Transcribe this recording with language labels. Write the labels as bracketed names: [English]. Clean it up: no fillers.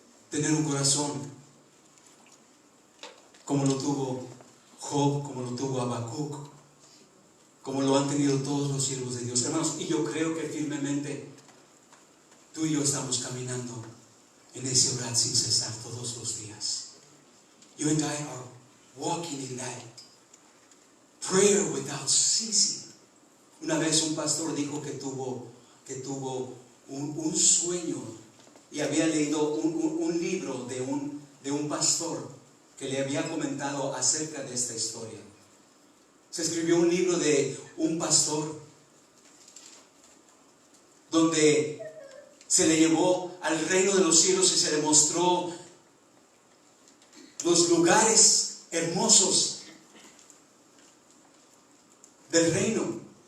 [Spanish] Tener un corazón como lo tuvo Job, como lo tuvo Habacuc, como lo han tenido todos los siervos de Dios. Hermanos, y yo creo que firmemente tú y yo estamos caminando en ese orar sin cesar todos los días. [English] You and I are walking in that prayer without ceasing. [Spanish] Una vez un pastor dijo que tuvo un sueño y había leído un libro de un pastor que le había comentado acerca de esta historia. Se escribió un libro de un pastor donde se le llevó al reino de los cielos y se le mostró los lugares hermosos del reino.